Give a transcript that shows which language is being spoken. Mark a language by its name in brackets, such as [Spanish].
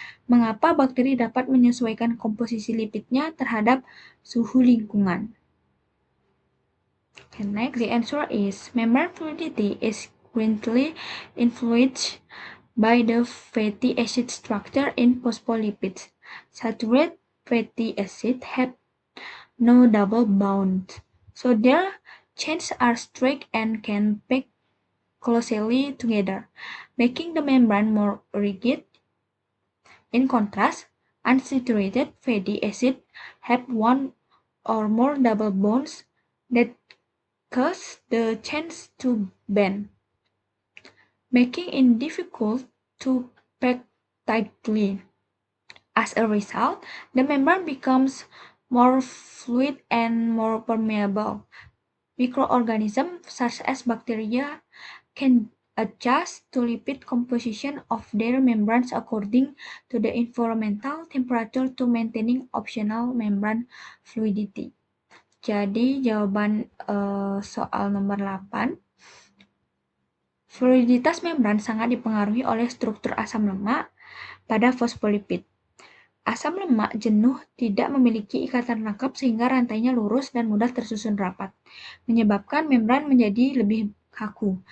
[Indonesian] Mengapa bakteri dapat menyesuaikan komposisi lipidnya terhadap suhu lingkungan? [English] Okay, next, the answer is membrane fluidity is greatly influenced by the fatty acid structure in phospholipids. Saturated fatty acid have no double bond, so their chains are strict and can pack closely together, making the membrane more rigid. In contrast, unsaturated fatty acids have one or more double bonds that cause the chains to bend, making it difficult to pack tightly. As a result, the membrane becomes more fluid and more permeable. Microorganisms such as bacteria can adjust to lipid composition of their membranes according to the environmental temperature to maintaining optional membrane fluidity. [Indonesian] Jadi jawaban soal nomor 8, fluiditas membran sangat dipengaruhi oleh struktur asam lemak pada fosfolipid. Asam lemak jenuh tidak memiliki ikatan rangkap sehingga rantainya lurus dan mudah tersusun rapat, menyebabkan membran menjadi lebih kaku.